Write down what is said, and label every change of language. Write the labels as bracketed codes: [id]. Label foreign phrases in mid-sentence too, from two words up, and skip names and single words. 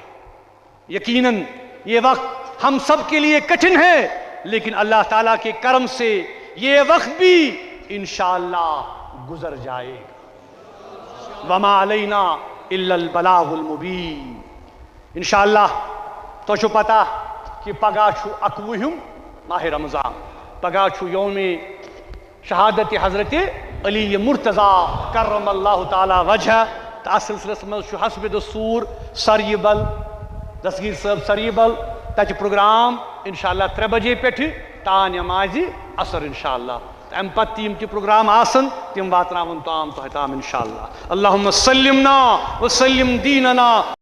[ur] یقیناً یہ وقت ہم سب کے لیے کٹھن ہے، لیکن اللہ تعالیٰ کے کرم سے یہ وقت بھی انشاءاللہ گزر جائے گا۔ [ar] وما علینا الا البلاغ المبین۔ [ks] انشاءاللہ تو چھو پتا کہ پگاہ چھو اکوہم ماہ رمضان، پگاہ چھو یوم شہادت حضرت علی مرتضیٰ [ar] کرم اللہ تعالی وجہ۔ [ks] تا سلسلس من چھو حسب دستور سریبل دستگیر صاحب سریبل تچ پروگرام انشاءاللہ 3 بجے پیٹھ تا نماز عصر انشاءاللہ۔ ام پتہ تیم کی پروگرام آسن تم واتناون تام تام انشاءاللہ۔ [ar] اللہم سلمنا وسلم دیننا